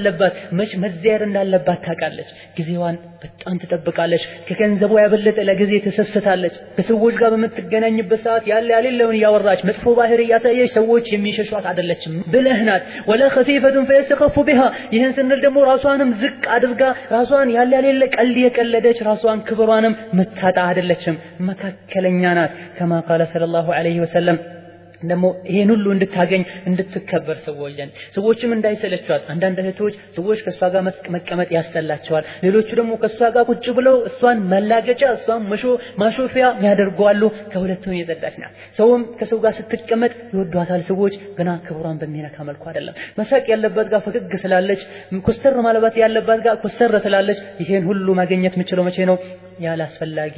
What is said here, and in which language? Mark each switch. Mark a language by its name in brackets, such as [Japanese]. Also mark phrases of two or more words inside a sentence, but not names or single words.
[Amharic] እንዳለባት ታውቃለች ጊዜዋን በጣም ትጠብቃለች ከገንዘቧ ያበለጠ ለጊዜ ተሰስታለች ከሰዎች ጋር በመትገናኝበት ሰዓት ያለውን ያወራች መጥፎ ባህሪ ያሳየች ሰዎች የሚሸሿት አይደለችም ብለህናት ወላ [Arabic] خفيفه فيسخف بها [Amharic] ይሄን ስንል ደግሞ ራሷንም ዝቅ አድርጋ ራሷን ያለ ቀልድ የቀለደች ራሷን ክብሯንም መታጣ አይደለችም መካከለኛ ናት [Arabic] كما قال صلى الله عليه وسلم [Amharic] ደግሞ ይሄን ሁሉ እንድታገኝ እንድትከበር ሰዎችም እንዳይሰለቿት አንዳንድ እህቶች ሰዎች ከሷ ጋር መቀመጥ ያስጠላቸዋል ሌሎቹ ደግሞ ከሷ ጋር ቁጭ ብለው እሷን መላገጫ እሷን ማሾፊያ ያደርጓሉ ከሁለቱም የጸዳች ናት ሰውም ከሰው ጋር ስትቀመጥ ይወዷታል ሰዎች ገና ክብሯን በሚነካ መልኩ አይደለም መሳቅ ያለበት ጋር ፈገግ ስላለች ኮስተር ማለት ያለበት ጋር ኮስተር ትላለች ይሄን ሁሉ ማግኘት የምችለው መቼ ነው ያላስፈላጊ